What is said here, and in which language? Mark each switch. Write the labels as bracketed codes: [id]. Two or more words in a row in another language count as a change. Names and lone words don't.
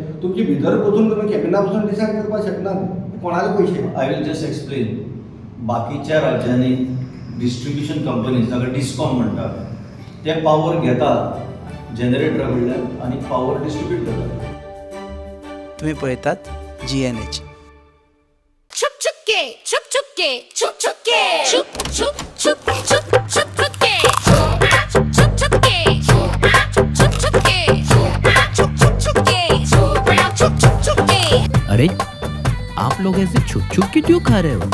[kok] तुमची भितर पसून तुमी कॅबिना पसून डिसायड करपाक शकना. कोणाले पयशे. [en] I will just explain. [kok] बाकीच्या राज्यांनी [en] distribution companies, [kok] ताका डिस्कॉम म्हणटात, ते पॉवर घेता जनरेटरा कडल्यान आनी [en] power distribute [kok] करतात. तुम्ही पळयतात GNH. [hi] छुप छुपके छुप छुपके छुप छुपके छुप छुप छुप छुप छुप छुपके छुप छुपके छुप छुपके छुप छुपके छुप छुपके. अरे आप लोग ऐसे छुप छुप के क्यों खा रहे हो?